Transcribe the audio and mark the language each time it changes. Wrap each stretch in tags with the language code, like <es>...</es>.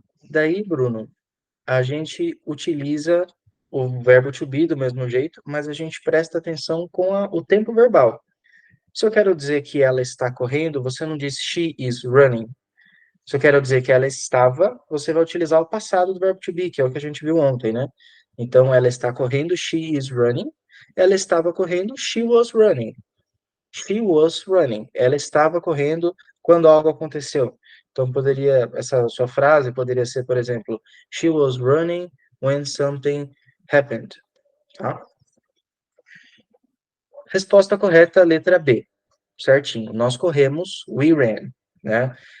<pt>Daí, Bruno, a gente utiliza o verbo to be do mesmo jeito, mas a gente presta atenção com o tempo verbal. Se eu quero dizer que ela está correndo, você não diz</pt> <en>she is running.</en> <pt>Se eu quero dizer que ela estava, você vai utilizar o passado do verbo to be, que é o que a gente viu ontem, né? Então, ela está correndo,</pt> <en>she is running.</en> <pt>Ela estava correndo,</pt> <en>she was running. She was running.</en> <pt>Ela estava correndo quando algo aconteceu. Então, essa sua frase poderia ser, por exemplo,</pt> <en>she was running when something happened.</en> <pt>Tá? Resposta correta, letra B. Certinho. Nós corremos,</pt> <en>we ran,</en> <pt>né?</pt>